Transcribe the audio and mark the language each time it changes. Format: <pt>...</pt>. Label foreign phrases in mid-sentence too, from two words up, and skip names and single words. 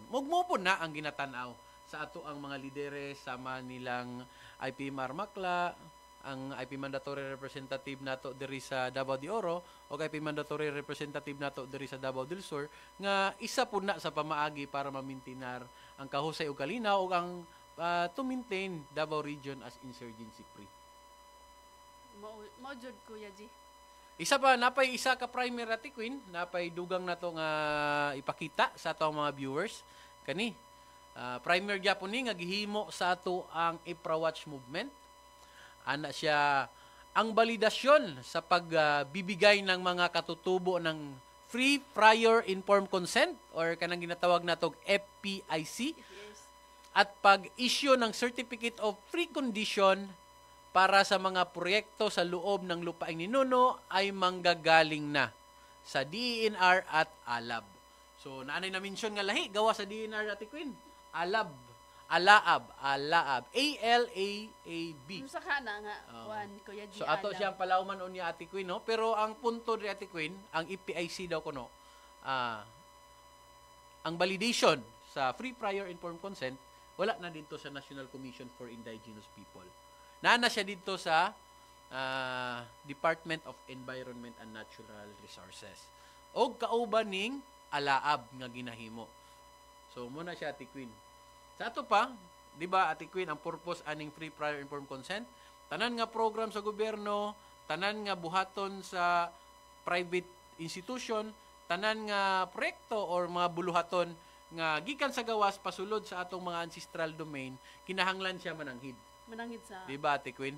<ceb>Mugmo na ang ginatanaw sa ato ang mga lidere sama nilang IPMR Makla, ang</ceb> <en>IP Mandatory Representative</en> <ceb>nato diri sa Davao de Oro o</ceb> <en>IP Mandatory Representative</en> <ceb>nato diri sa Davao del Sur nga isa po na sa pamaagi para ma-maintinar ang kahusay ug kalinaw ug ang</ceb> <en>to maintain Davao Region as insurgency free.</en> <ceb>Mao jud Kuya G. Isa pa napay isa ka primary Ate Queen, napay dugang nato nga ipakita sa ato mga viewers kani. Primer gyapon ni nga gihimo sa ato ang IPRA Watch movement. Ana siya</ceb> <tl>ang balidasyon sa pagbibigay ng mga katutubo ng</tl> <en>free prior informed consent</en> <tl>or</tl> <ceb>kanang ginatawag natog</ceb> <tl>FPIC at pag-issue ng</tl> <en>certificate of precondition</en> <tl>para sa mga proyekto sa loob ng lupaing ninuno ay manggagaling na sa DENR at ALAB.</tl> <ceb>So naanay na mention nga lahi gawa sa DENR Ate Queen. ALAB, ALAAB, ALAAB. Sa kana nga kuan Kuya G. So ato siyang palawman unya Ate Queen, no? Pero ang punto ni Ate Queen, ang EPIC daw kuno, ang validation sa</ceb> <en>free prior informed consent</en> <ceb>wala na dito sa National Commission for Indigenous People. Naana siya dito sa Department of Environment and Natural Resources. O kauban ning ALAAB nga ginahimo. So muna siya Ate Queen. Sa ato pa, di ba Ate Queen, ang purpose aning</ceb> <en>free prior informed consent,</en> <ceb>tanan nga program sa gobyerno, tanan nga buhaton sa</ceb> <en>private institution,</en> <ceb>tanan nga proyekto or mga buluhaton nga gikan sa gawas pasulod sa atong mga</ceb> <en>ancestral domain,</en> <ceb>kinahanglan siya mananghid. Mananghid sa Di ba Ate Queen?</ceb>